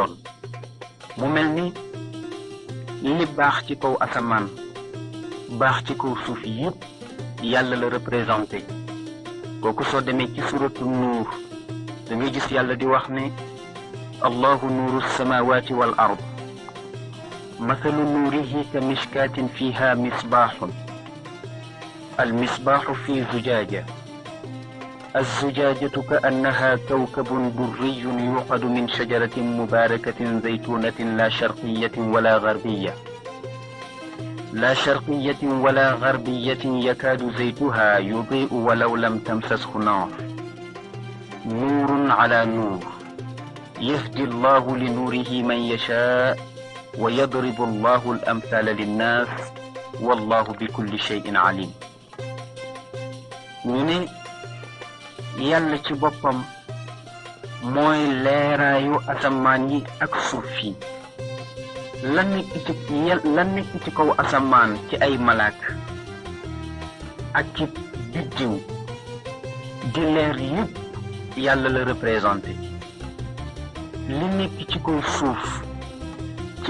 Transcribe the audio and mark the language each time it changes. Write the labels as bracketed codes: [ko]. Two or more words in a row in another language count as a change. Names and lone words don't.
[wo] doon mu mel ni li baax ci kaw asamaan baax ci kaw suuf yëpp yàlla la représenté kooku soo demee ci suratu nuur da ngay gis yàlla di wax ne [ar] الله نور السماوات والأرض مثل نوره كمشكاة فيها مصباح المصباح في زجاجة الزجاجة كأنها كوكب دري يوقد من شجرة مباركة زيتونة لا شرقية ولا غربية يكاد زيتها يضيء ولو لم تمسسه نار نور على نور يهدي الله لنوره من يشاء ويضرب الله الأمثال للناس والله بكل شيء عليم [wo] ñu ne yàlla ci boppam mooy leeraayu asamaan yi ak suuf yi la nekk ci kaw asamaan ci ay malaak ak ci biddiw di leer yëpp yàlla la représenté li nekk ci kaw suuf ci